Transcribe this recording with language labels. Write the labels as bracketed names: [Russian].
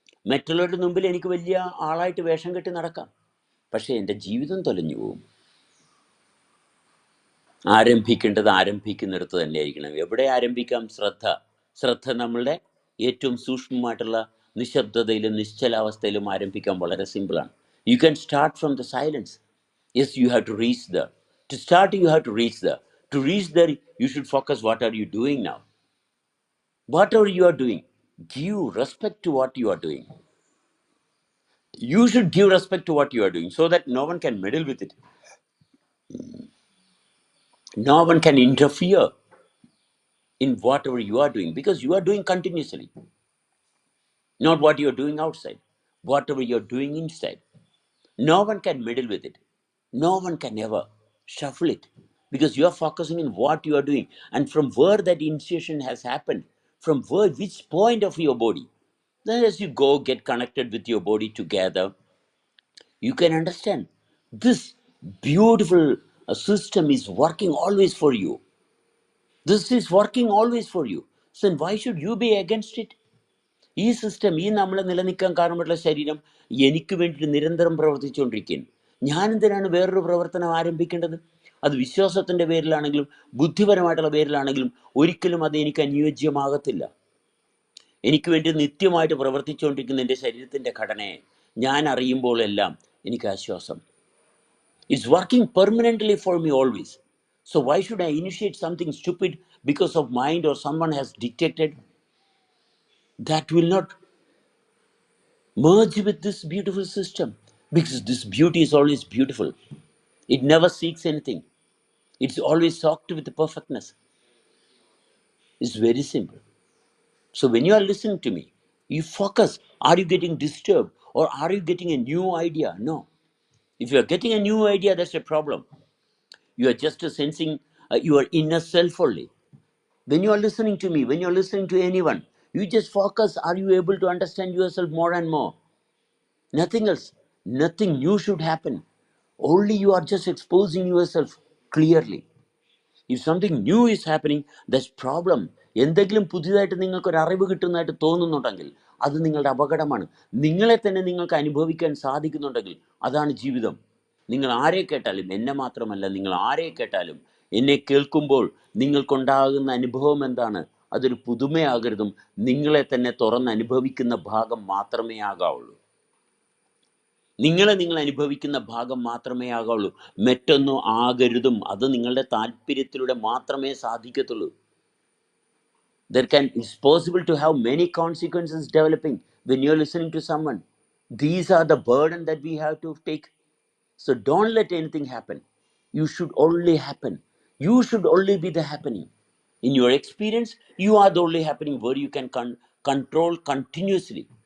[Malayalam] മറ്റുള്ളവരുടെ മുമ്പിൽ എനിക്ക് വലിയ ആളായിട്ട് വേഷം കെട്ടി നടക്കാം, പക്ഷേ എൻ്റെ ജീവിതം തൊലഞ്ഞു പോവും. ആരംഭിക്കേണ്ടത് ആരംഭിക്കുന്നിടത്ത് തന്നെ ആയിരിക്കണം. എവിടെ ആരംഭിക്കാം? ശ്രദ്ധ നമ്മളുടെ ഏറ്റവും സൂക്ഷ്മമായിട്ടുള്ള നിശബ്ദതയിലും നിശ്ചലാവസ്ഥയിലും ആരംഭിക്കാൻ വളരെ സിമ്പിളാണ്. [English] You can start from the silence. Yes, you have to reach there. To start, you have to reach there. To reach there, you should focus what are you doing now. Whatever you are doing, give respect to what you are doing. You should give respect to what you are doing so that no one can meddle with it. No one can interfere in whatever you are doing, because you are doing continuously. Not what you are doing outside, whatever you are doing inside. No one can meddle with it. No one can ever shuffle it, because you are focusing in what you are doing. And from where that initiation has happened, from which point of your body, then as you go get connected with your body together, you can understand this beautiful system is working always for you. This is working always for you. So then why should you be against it? [Malayalam] ഈ system, ഈ നമ്മളെ നിലനിൽക്കാൻ കാരണമായിട്ടുള്ള ശരീരം എനിക്ക് വേണ്ടിയിട്ട് നിരന്തരം പ്രവർത്തിച്ചുകൊണ്ടിരിക്കുകയാണ്. ഞാനെന്തിനാണ് വേറൊരു പ്രവർത്തനം ആരംഭിക്കേണ്ടത്? അത് വിശ്വാസത്തിൻ്റെ പേരിലാണെങ്കിലും ബുദ്ധിപരമായിട്ടുള്ള പേരിലാണെങ്കിലും ഒരിക്കലും അത് എനിക്ക് അനുയോജ്യമാകത്തില്ല. എനിക്ക് വേണ്ടി നിത്യമായിട്ട് പ്രവർത്തിച്ചുകൊണ്ടിരിക്കുന്ന എൻ്റെ ശരീരത്തിൻ്റെ ഘടനയെ ഞാൻ അറിയുമ്പോഴെല്ലാം എനിക്ക് ആശ്വാസം. [English] It's working permanently for me always. So why should I initiate something stupid because of mind or someone has dictated? That will not merge with this beautiful system, because this beauty is always beautiful. It never seeks anything. It's always soaked with perfectness. It's very simple. So when you are listening to me, you focus. Are you getting disturbed or are you getting a new idea? No. If you are getting a new idea, that's a problem. You are just sensing your inner self only. When you are listening to me, when you are listening to anyone, you just focus. Are you able to understand yourself more and more? Nothing else. Nothing new should happen. Only you are just exposing yourself clearly. If something new is happening, that's problem. [Malayalam] എന്തെങ്കിലും പുതിയതായിട്ട് നിങ്ങൾക്ക് ഒരു അറിവ് കിട്ടുന്നതായിട്ട് തോന്നുന്നുണ്ടെങ്കിൽ അത് നിങ്ങളുടെ അപകടമാണ്. നിങ്ങളെ തന്നെ നിങ്ങൾക്ക് അനുഭവിക്കാൻ സാധിക്കുന്നുണ്ടെങ്കിൽ അതാണ് ജീവിതം. നിങ്ങൾ ആരെ കേട്ടാലും, എന്നെ മാത്രമല്ല, നിങ്ങൾ ആരെ കേട്ടാലും എന്നെ കേൾക്കുമ്പോൾ നിങ്ങൾക്കുണ്ടാകുന്ന അനുഭവം എന്താണ്? അതൊരു പുതുമയാകരുതും, നിങ്ങളെ തന്നെ തുറന്ന് അനുഭവിക്കുന്ന ഭാഗം മാത്രമേ ആകാവുള്ളൂ. നിങ്ങളെ നിങ്ങൾ അനുഭവിക്കുന്ന ഭാഗം മാത്രമേ ആകാവുള്ളൂ. മറ്റൊന്നും ആകരുതും. അത് നിങ്ങളുടെ താല്പര്യത്തിലൂടെ മാത്രമേ സാധിക്കത്തുള്ളൂ. [English] It's possible to have many consequences developing when you're listening to someone. These are the burden that we have to take. So don't let anything happen. You should only happen. You should only be the happening. In your experience, you are the only happening where you can control continuously.